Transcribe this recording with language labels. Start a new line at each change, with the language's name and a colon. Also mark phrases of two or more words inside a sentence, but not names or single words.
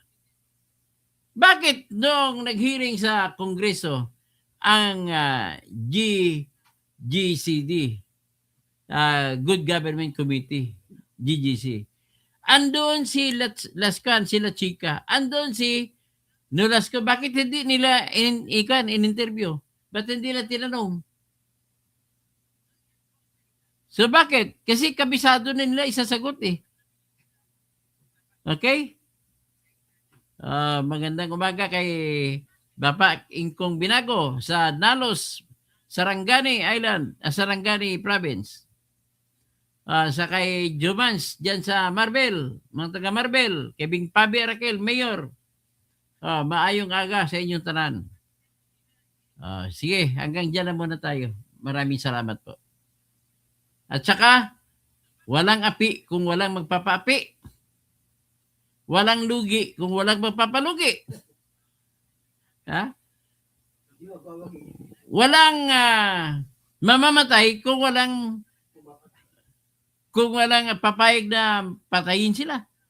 Filipino: Bakit noong nag-hearing sa Kongreso ang GGCD, Good Government Committee, GGC, andun si Lascan, si Lachica, andun si Nolasco, bakit hindi nila in-interview? Ba't hindi nila tinanong? So bakit? Kasi kabisado na nila isasagot eh. Okay? Magandang umaga kay Bapak Ingkong Binago sa Nalos, Sarangani Island, Sarangani Province. Sa kay Jumans dyan sa Marbel, mga taga Marbel, kay Bing Pabi Arakel, Mayor.
Cebuano: Maayong aga sa inyong tanan.
Filipino: Sige, hanggang dyan na muna tayo. Maraming salamat po. At saka, walang api kung walang magpapaapi. Walang lugi kung walang magpapalugi. Walang mamamatay kung walang papayag na patayin sila.